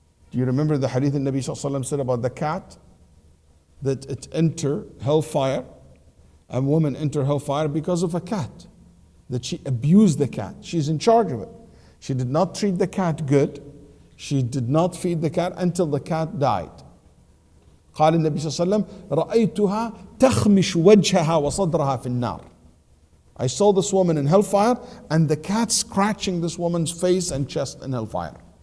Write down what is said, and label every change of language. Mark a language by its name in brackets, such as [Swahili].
[English] Do you remember the hadith the Nabi sallallahu alaihi wasallam said about the cat? That it enter hellfire. A woman enter hellfire because of a cat. That she abused the cat. She's in charge of it. She did not treat the cat good. She did not feed the cat until the cat died. [Arabic] قال النبي صلى الله عليه وسلم رأيتها تخمش وجهها وصدرها في النار. [English] I saw this woman in hellfire and the cat scratching this woman's face and chest in hellfire.